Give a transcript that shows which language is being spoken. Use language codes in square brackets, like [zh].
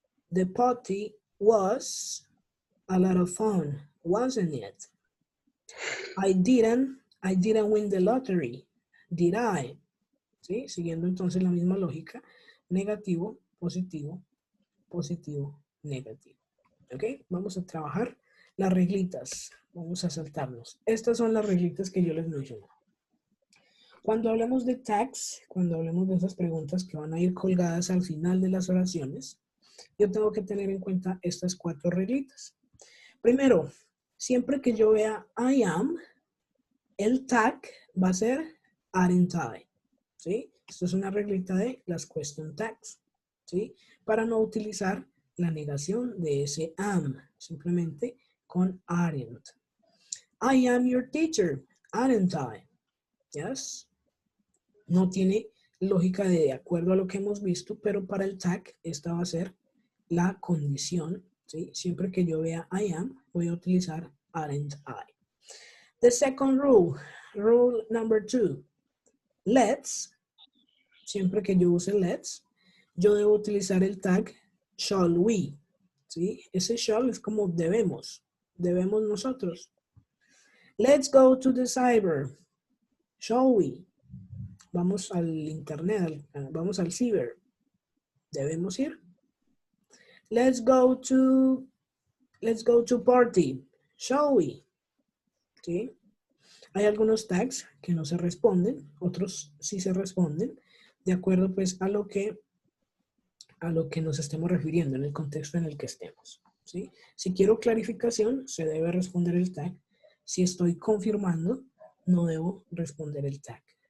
[en] The party was a lot of fun, wasn't it? I didn't win the lottery, did I? [es] ¿Sí? Siguiendo entonces la misma lógica, negativo, positivo, positivo, negativo. ¿Ok? Vamos a trabajar las reglitas. Vamos a saltarnos. Estas son las reglitas que yo les mencioné. Cuando hablemos de tags, cuando hablemos de esas preguntas que van a ir colgadas al final de las oraciones, yo tengo que tener en cuenta estas 4 reglitas. Primero, siempre que yo vea I am, el tag va a ser aren't I, ¿sí? Esto es una reglita de las question tags, ¿sí? Para no utilizar la negación de ese am, simplemente con aren't. [en] I am your teacher, aren't I? Yes. [es] No tiene lógica de acuerdo a lo que hemos visto, pero para el tag esta va a ser la condición, ¿sí? Siempre que yo vea I am, voy a utilizar aren't I. [en] The second rule, rule number 2, [es] let's, siempre que yo use let's, yo debo utilizar el tag shall we, ¿sí? Ese shall es como debemos nosotros. [en] Let's go to the cyber, shall we? [es] Vamos al internet, vamos al ciber, debemos ir. [en] Let's go to party, shall we? [es] ¿Sí? Hay algunos tags que no se responden, otros sí se responden, de acuerdo pues a lo que nos estemos refiriendo en el contexto en el que estemos, ¿sí? Si quiero clarificación, se debe responder el tag. Si estoy confirmando, no debo responder el tag.